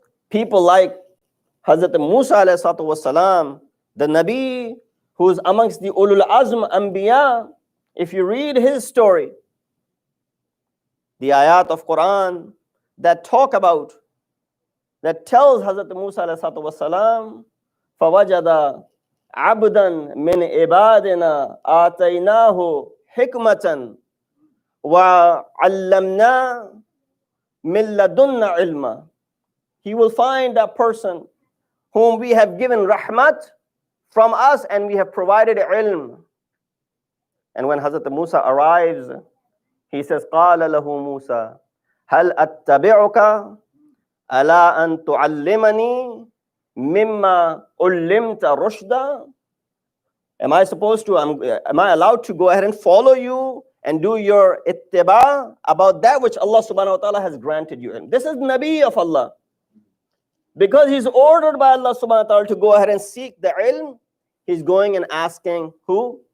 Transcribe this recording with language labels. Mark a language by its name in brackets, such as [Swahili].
[English] People like Hazrat Musa alayhi salatu wasalam, the Nabi who's amongst the Ulul Azm Anbiya, if you read his story, the ayat of Quran that talk about, that tells Hazrat Musa alayhi salatu wasalam, [Arabic] فَوَجَدَ عَبْدًا مِنْ عِبَادِنَا آتَيْنَاهُ حِكْمَةً وَعَلَّمْنَا مِنْ لَدُنَّ عِلْمًا. [English] He will find that person whom we have given rahmat from us and we have provided ilm. And when Hazrat Musa arrives, he says, [Arabic] قَالَ لَهُ مُوسَى هَلْ أَتَّبِعُكَ أَلَا أَن تُعَلِّمَنِي مِمَّا أُلِّمْتَ رُشْدًا. [English] Am I allowed to go ahead and follow you and do your ittiba about that which Allah subhanahu wa ta'ala has granted you? And this is Nabi of Allah. Because he's ordered by Allah subhanahu wa ta'ala to go ahead and seek the ilm, he's going and asking who?